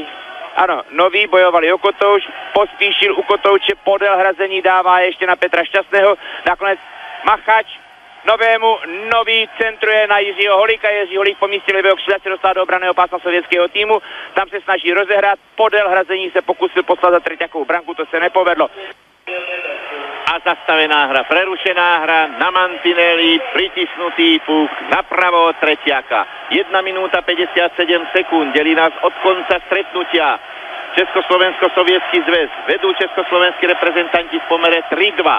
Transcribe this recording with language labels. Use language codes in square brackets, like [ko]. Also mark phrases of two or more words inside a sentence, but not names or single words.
[cs] Ano, Nový bojovali o kotouč, Pospíšil u kotouče, podél hrazení dává ještě na Petra Šťastného, nakonec Machač Novému, Nový centruje na Jiřího Holíka, Jiří Holík po místě levého křídla se dostal do obranného pásma sovětského týmu, tam se snaží rozehrát, podél hrazení se pokusil poslat za treťakovou branku, to se nepovedlo. [sk] A zastavená hra, prerušená hra, na mantineli, pritisnutý puk, napravo od treťaka. 1 minúta 57 sekúnd, delí nás od konca stretnutia. Československo-sovětský zväz, vedú československí reprezentanti v pomere 3-2.